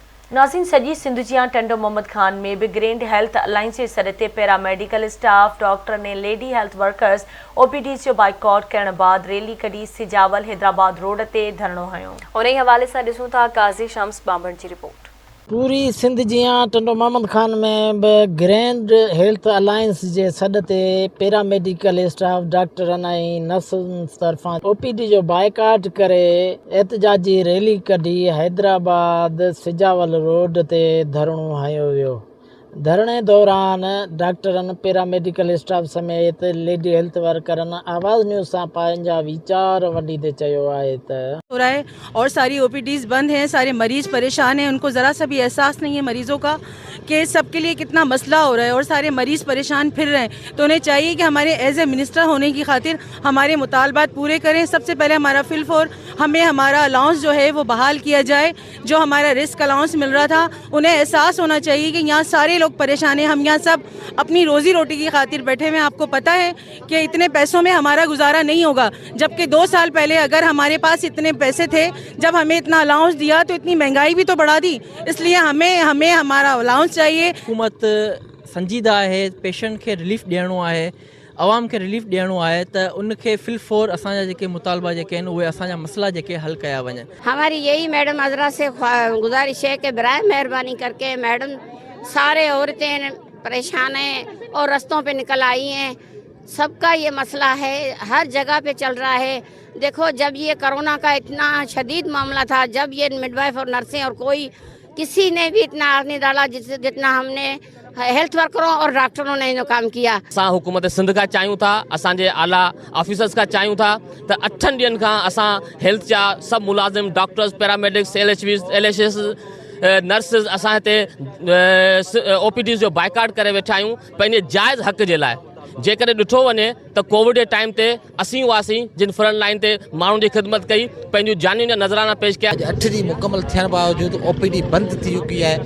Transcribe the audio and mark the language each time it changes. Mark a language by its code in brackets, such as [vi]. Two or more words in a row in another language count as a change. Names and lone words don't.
[sd] नाज़रीन, सॼी सिंध जियां टंडो मोहम्मद खान में भी ग्रैंड हेल्थ अलायंस जे सॾ ते [en] paramedical staff, [sd] डॉक्टर ने [en] lady health workers [sd] OPDs जो बाइकॉट करण बाद रैली कढी सिजावल हैदराबाद रोड ते धरणो हयो। उन ई हवाले सां ॾिसूं था काज़ी शम्स बांभण जी रिपोर्ट। पूरी सिंध जियां टंडो मोहम्मद खान में भी ग्रैंड हेल्थ अलायंस जे सॾ ते [en] paramedical staff, [sd] डॉक्टरनि ऐं नर्सनि तरफ़ां OPD जो बाइकाट करे एहतजाजी रैली कढी हैदराबाद सिजावल रोड ते धरणो हयो वियो। धरणे दौरान डॉक्टरनि, [en] paramedical staff [sd] समेत [en] lady health [sd] वर्करनि आवाज़ न्यूज़ सां पंहिंजा वीचार वंडीदे चयो आहे त [ur] ہو رہا ہے اور ساری OPDs بند ہیں، سارے مریض پریشان ہیں، ان کو ذرا سا بھی احساس نہیں ہے مریضوں کا کہ سب کے لیے کتنا مسئلہ ہو رہا ہے اور سارے مریض پریشان پھر رہے ہیں. تو انہیں چاہیے کہ ہمارے [en] as a minister [ur] ہونے کی خاطر ہمارے مطالبات پورے کریں. سب سے پہلے ہمارا فل4 ہمیں ہمارا الاؤنس جو ہے وہ بحال کیا جائے، جو ہمارا [en] risk allowance [ur] مل رہا تھا. انہیں احساس ہونا چاہیے کہ یہاں سارے لوگ پریشان ہیں، ہم یہاں سب اپنی روزی روٹی کی خاطر بیٹھے ہوئے ہیں. آپ کو پتا ہے کہ اتنے پیسوں میں ہمارا گزارا نہیں ہوگا، جبکہ 2 سال پہلے اگر ہمارے پاس اتنے پیسے تھے، جب ہمیں اتنا الاؤنس دیا تو اتنی مہنگائی بھی تو بڑھا دی. اس لیے ہمیں ہمارا الاؤنس چاہیے. [sd] हुकूमत संजीदा है, पेशेंट के रिलीफ ॾियणो आहे, आवाम के रिलीफ ॾियणो आहे, त उनखे फिल4 असांजा जेके मुतालबा जेके आहिनि उहे असांजा मसला जेके हल कया वञनि। [ur] ہماری یہی میڈم عذرا سے گزارش ہے کہ برائے مہربانی کر کے میڈم، سارے عورتیں پریشان ہیں اور راستوں پے نکل آئی ہیں. سب کا یہ مسئلہ ہے، ہر جگہ پے چل رہا ہے. دیکھو، جب یہ کورونا کا اتنا شدید معاملہ تھا، جب یہ مڈوائف اور نرسیں اور کوئی کسی نے بھی اتنا آگ نہیں ڈالا جتنا ہم نے ہیلتھ ورکروں اور ڈاکٹروں نے انہوں کام کیا. [sd] असां हुकूमत सिंध का चाहियूं था, असांजे आला ऑफिसर्स का चाहियूं था त 8 ॾींहंनि खां असां हेल्थ जा सभु मुलाज़िम, डॉक्टर्स, पैरामेडिक्स, LHS, नर्सिस असां हिते OPDs जो बाइकाट करे वेठा आहियूं पंहिंजे जाइज़ हक़ जे लाइ। जेकॾहिं ॾिठो वञे त कोविड जे टाइम ते असीं हुआसीं जिन [en] front line [sd] ते माण्हुनि जी ख़िदमत कई, पंहिंजूं जानियुनि जा नज़राना पेश कया। 8 ॾींहं मुकमल थियण बावजूद OPD बंदि थी चुकी आहे।